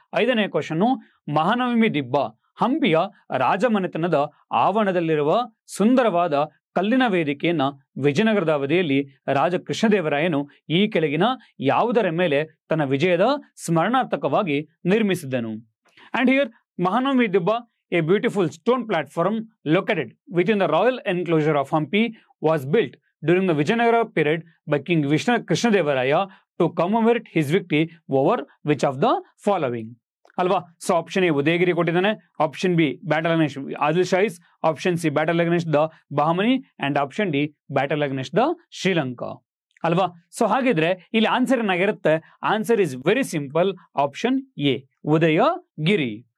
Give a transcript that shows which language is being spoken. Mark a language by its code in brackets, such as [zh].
[kn] 5ನೇ ಕ್ವಶನ್ನು, ಮಹಾನವಮಿ ದಿಬ್ಬ ಹಂಪಿಯ ರಾಜಮನೆತನದ ಆವರಣದಲ್ಲಿರುವ ಸುಂದರವಾದ ಕಲ್ಲಿನ ವೇದಿಕೆಯನ್ನ ವಿಜಯನಗರದ ಅವಧಿಯಲ್ಲಿ ರಾಜ ಕೃಷ್ಣದೇವರಾಯನು ಈ ಕೆಳಗಿನ ಯಾವುದರ ಮೇಲೆ ತನ್ನ ವಿಜಯದ ಸ್ಮರಣಾರ್ಥಕವಾಗಿ ನಿರ್ಮಿಸಿದ್ದನು? [en] And here Mahanavami Dibba, a beautiful stone platform located within the royal enclosure of Hampi, was built during the Vijayanagara period by King Krishnadevaraya to commemorate his victory over which of the following? [kn] ಅಲ್ವಾ? [en] So option A Udayagiri ಕೊಟ್ಟಿದ್ದಾನೆ, option B battle against Adil Shahis, option C battle against the Bahmani, and option D battle against the Sri Lanka. ಅಲ್ವಾ? So [kn] ಹಾಗಿದ್ರೆ ಇಲ್ಲಿ answer ಏನಾಗಿರುತ್ತೆ? [en] Answer is very simple, option A Udayagiri.